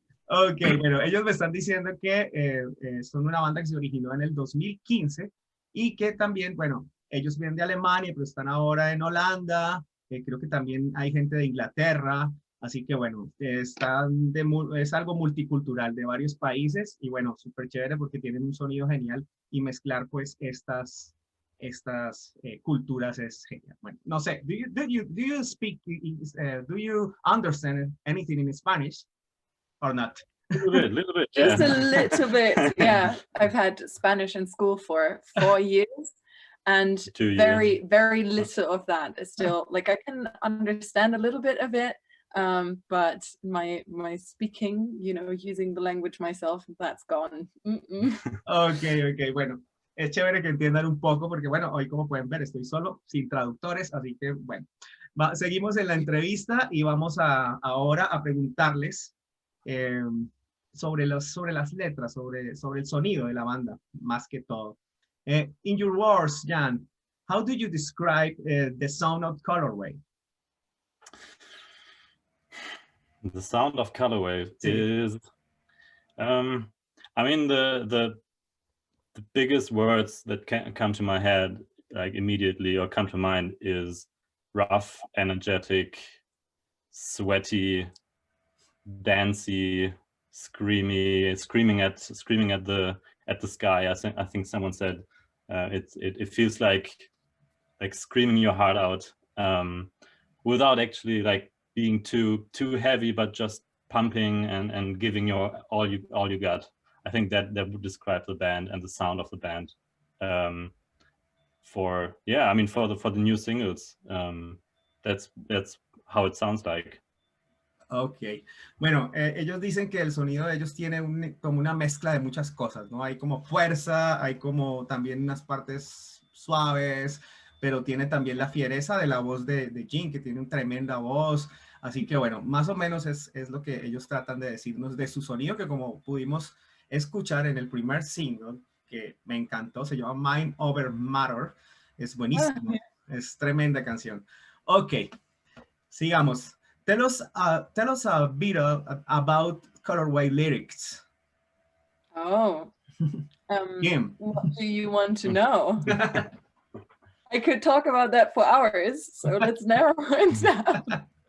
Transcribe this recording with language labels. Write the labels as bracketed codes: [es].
[es] Ok, bueno, ellos me están diciendo que son una banda que se originó en el 2015 y que también, bueno, ellos vienen de Alemania, pero están ahora en Holanda, creo que también hay gente de Inglaterra, así que bueno, es algo multicultural de varios países y bueno, súper chévere porque tienen un sonido genial y mezclar pues estas culturas es genial. Bueno, no sé, [en] do you speak, do you understand anything in Spanish or not? A little bit. Just a little bit, yeah. I've had Spanish in school for 4 years, and very little of that is still, like, I can understand a little bit of it, but my speaking, you know, using the language myself, that's gone. [es] Ok, bueno. Es chévere que entiendan un poco porque, bueno, hoy como pueden ver estoy solo, sin traductores, así que, bueno. Seguimos en la entrevista y vamos ahora a preguntarles sobre las letras, sobre el sonido de la banda, más que todo. [en] In your words, Jan, how do you describe the sound of Colorwave? The sound of Colorwave is, I mean, the biggest words that can come to my head, like immediately, or come to mind, is rough, energetic, sweaty, dancey, screaming at the sky. I think someone said it feels like screaming your heart out, without actually like being too heavy, but just pumping and giving your all you got. I think that would describe the band and the sound of the band. For the new singles, that's how it sounds like. [es] Ok, bueno, ellos dicen que el sonido de ellos tiene como una mezcla de muchas cosas, ¿no? Hay como fuerza, hay como también unas partes suaves, pero tiene también la fiereza de la voz de Jim, que tiene una tremenda voz, así que bueno, más o menos es lo que ellos tratan de decirnos de su sonido, que como pudimos escuchar en el primer single, que me encantó, se llama Mind Over Matter, es buenísimo, es tremenda canción. Ok, sigamos. [en] Tell us a bit about Colorwave lyrics. Oh. Kim. What do you want to know? I could talk about that for hours, so let's narrow it down.